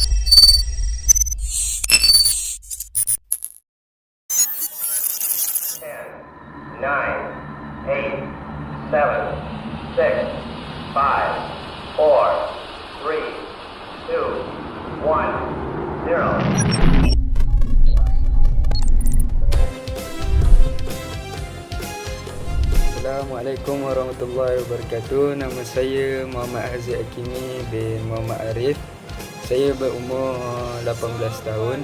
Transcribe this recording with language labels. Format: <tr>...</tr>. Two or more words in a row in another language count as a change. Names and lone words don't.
<en>Ten, nine, eight, seven, six, five, four, three, two, one, zero.</en> <ar>السلام عليكم ورحمة الله وبركاته.</ar> <ms>Nama saya Muhammad Haziq Hakimi bin Muhammad Arif. Saya berumur 18 tahun.</ms>